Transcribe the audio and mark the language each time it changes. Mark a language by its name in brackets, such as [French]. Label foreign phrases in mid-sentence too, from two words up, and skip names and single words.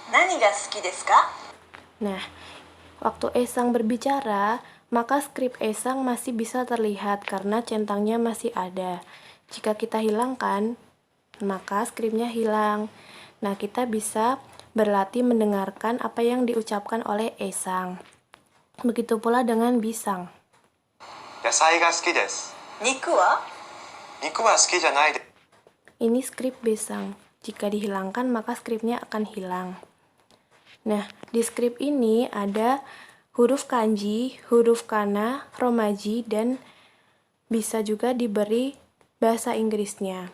[Japanese] 何が好きですか？ [Indonesian] Nah, waktu Esang berbicara, maka skrip Esang masih bisa terlihat karena centangnya masih ada. Jika kita hilangkan, maka skripnya hilang. Nah, kita bisa berlatih mendengarkan apa yang diucapkan oleh Esang. Begitu pula dengan Bisang. [Japanese] 野菜が好きです。肉は？肉は好きじゃないです。 [Indonesian] Ini skrip Bisang. Jika dihilangkan, maka skripnya akan hilang. Nah, di skrip ini ada huruf kanji, huruf kana, romaji, dan bisa juga diberi bahasa Inggrisnya.